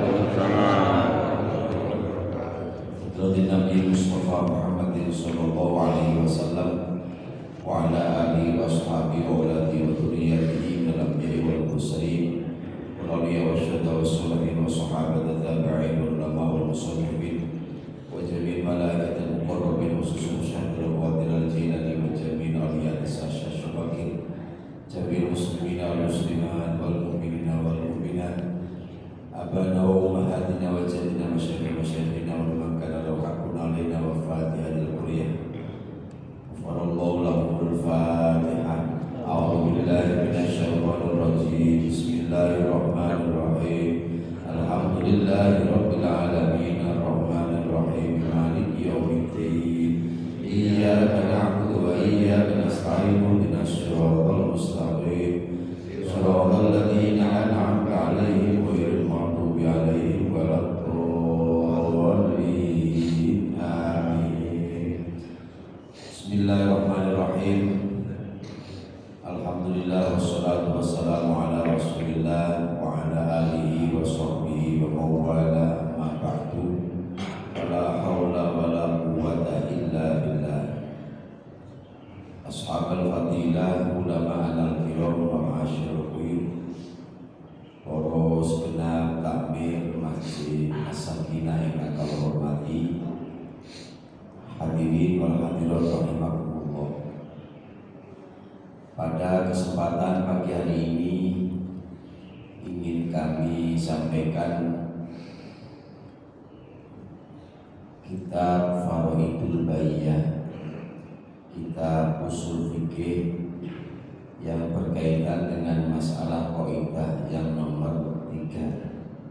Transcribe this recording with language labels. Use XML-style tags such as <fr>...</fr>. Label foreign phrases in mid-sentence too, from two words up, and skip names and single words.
<ar>Dari نبي مصطفى محمد صلى الله عليه وسلم وعلى آله وأصحابه وأولاده وذرياته من الأنبياء والمرسلين وأولياء وشهداء وصالحين وصحابة تابعين والعلماء والمصنفين وجميع الملائكة المقربين خصوصا شيخ القادر الجيلاني وجميع الأولياء الشيخ Syabakir جميع المسلمين والمسلمات والمؤمنين والمؤمنات آبائنا وأمهاتنا وأجدادنا مشايخنا ومن كان له حق علينا وفاتحة الكلية فالله لهم الفاتحة. أعوذ بالله من الشيطان الرجيم. بسم الله الرحمن الرحيم. الحمد لله رب العالمين الرحمن الرحيم مالك يوم الدين. إياك نعبد وإياك نستعين اهدنا الصراط المستقيم صراط الذين أنعمت عليهم غير المغضوب عليهم ولا الضالين. Amin. بسم الله الرحمن الرحيم. الحمد لله والصلاة والسلام على رسول الله وعلى آله وصحبه وموالاه أما بعد. ولا حول ولا قوة إلا بالله. أصحاب الفضيلة، العلماء الكرام ومعاشر القلوب,</ar> <id>para segenap takmir Masjid As-Sakinah yang kami hormati,</id> <ar>الحاضرين والحاضرات رحمكم الله.</ar> <id>Pada kesempatan pagi hari ini ingin kami sampaikan kitab Faraidul Bayyah, kitab usul fikih yang berkaitan dengan masalah kaidah yang nomor 3.</id>